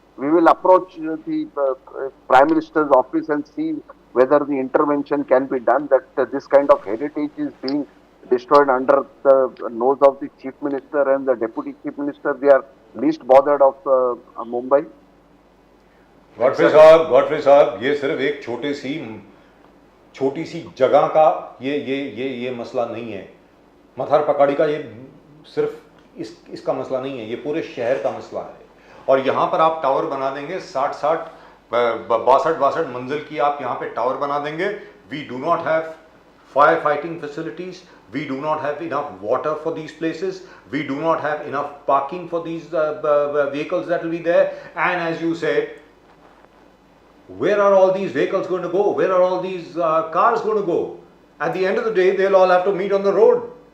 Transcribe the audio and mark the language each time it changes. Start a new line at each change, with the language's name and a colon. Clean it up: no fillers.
English: We will approach the Prime Minister's office and see whether the intervention can be done, that this kind of heritage is being destroyed under the nose of the Chief Minister and the Deputy Chief Minister. They are least bothered of Mumbai.
Hindi: Godfrey साहब, ये सिर्फ एक छोटी सी जगह का ये मसला नहीं है. मथार पकाड़ी का ये सिर्फ इसका मसला नहीं है, ये पूरे शहर का मसला है. और यहाँ पर आप टावर बना देंगे 60-60 62 मंजिल की आप यहाँ पे टावर बना देंगे.
English: We do not have fire fighting facilities. We do not have enough water for these places. We do not have enough parking for these vehicles that will be there. And as you said, where are all these vehicles going to go? Where are all these cars going to go? At the end of the day, they'll all have to meet on the road.